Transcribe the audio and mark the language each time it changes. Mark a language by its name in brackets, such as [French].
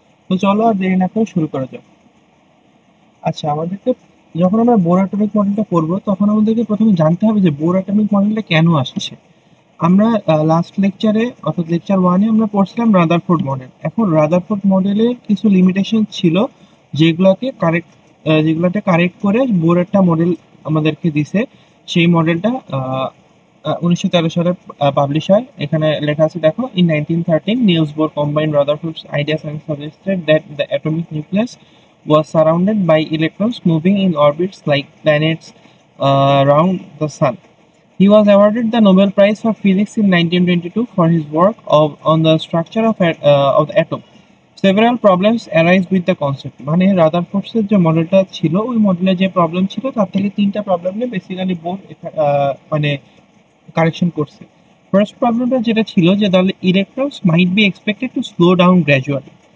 [Bangla] তো চলো আর দেরি না করে শুরু করা যাক। আচ্ছা, আমাদেরকে যখন আমরা বোর অ্যাটমিক মডেলটা করব তখন আমাদেরকে প্রথমে জানতে হবে যে বোর অ্যাটমিক মডেলটা কেন আসছে। আমরা লাস্ট লেকচারে অর্থাৎ লেকচার ওয়ানে আমরা পড়ছিলাম রাদারফোর্ড মডেল। এখন রাদারফোর্ড মডেলের কিছু লিমিটেশন ছিল যেগুলোকে কারেক্ট করে বোর একটা মডেল আমাদেরকে দিছে। সেই মডেলটা 1913 সালে পাবলিশ হয়। এখানে লেখা আছে দেখো, [English] In 1913 Niels Bohr combined Rutherford's ideas and suggested that the atomic nucleus was surrounded by electrons moving in orbits like planets around the sun. He was awarded the Nobel Prize for Physics in 1922 for his work on the structure of the atom. Several problems arise with the concept. [Bangla] মানে রাদারফোর্ডসের যে মডেলটা ছিল, ওই মডেলে যে problem ছিল তার থেকে তিনটা প্রবলেম নিয়ে বেসিক্যালি বোর মানে কারেকশন করছে। [English] first [Bangla] প্রবলেমটা যেটা ছিল যে [English] The electrons might be expected to slow down gradually.